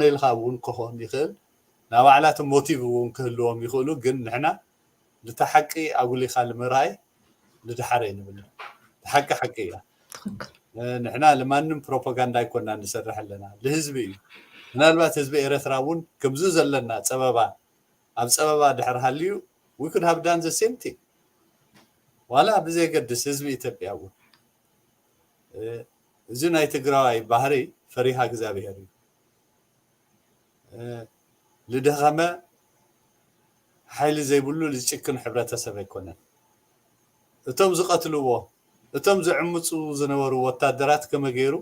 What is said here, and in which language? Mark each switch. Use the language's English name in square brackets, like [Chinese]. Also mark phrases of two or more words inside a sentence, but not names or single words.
[Tigrinya] ኢልካ እውን ክኾን ይኽእል ናብ ባዕላቶም ሞቲቭ እውን ክህልዎም ይኽእሉ ግን ንሕና ነቲ ሓቂ ኣጉሊኻ ንምርኣይ ንድሓር ይንብል ሓቂ ሓቂ እያ ንሕና ለማንም ፕሮፓጋንዳ ይኮንና ንሰርሕ ኣለና ለህዝቢ እዩ ምናልባት ህዝቢ ኤርትራ እውን ከምዚ ዘለና ፀበባ ኣብ ፀበባ ድሕር ሃልዩ [English] we could have done the same thing [Tigrinya] ዋላ ብዘይገድስ ህዝቢ ኢትዮጵያ እውን እዚ ናይ ትግራዋይ ባህሪ ፈሪሃ እግዚአብሔር እዩ ልደኸመ ሓይሊ ዘይብሉ ዝጭክን ሕብረተሰብ ኣይኮነን እቶም ዝቐትልዎ እቶም ዝዕምፁ ዝነበሩ ወታደራት ከመ ገይሩ